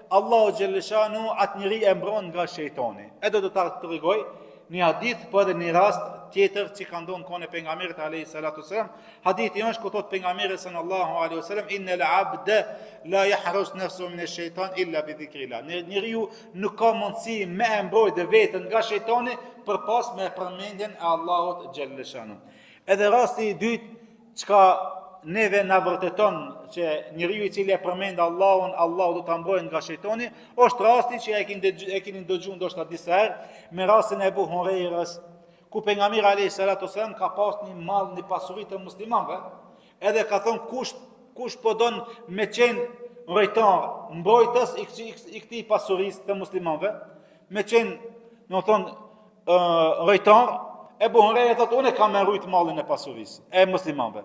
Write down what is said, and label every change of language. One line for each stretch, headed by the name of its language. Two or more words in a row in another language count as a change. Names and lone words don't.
Albanian: Allahu xhelleshanu atë njeri e mbron nga shejtani. Edhe do ta tregoj një hadith, po edhe një rast tjetër që ka ndonë kone pejgamberit
Arabic: عليه الصلاة والسلام.
Albanian: Hadithi është ku thot pejgamberi
Arabic: صلى الله عليه وسلم إن العبد لا يحرز نفسه من الشيطان إلا بذكر الله.
Albanian: Njeriu nuk ka mundësi me e mbrojtë veten nga shejtani përpas me përmendjen e Allahut xhelleshanu. Edhe rasti i dytë çka neve na vërteton që njeriu i cili e përmend Allahun, Allahu do ta mbrojë nga shejtani, është rasti që e keni dëgjuar ndoshta disa herë me rastin e Abu Hurairës, ku pejgamberi
Arabic: عليه الصلاة والسلام
Albanian: ka pas një mall, një pasuri të muslimanëve, edhe ka thonë kush po don me qenë rrejtar, mbrojtës i këtij pasurisë të muslimanëve, me qenë, do thonë rrejtar, Abu Huraira thotë unë kam rrit mallin e pasurisë e muslimanëve.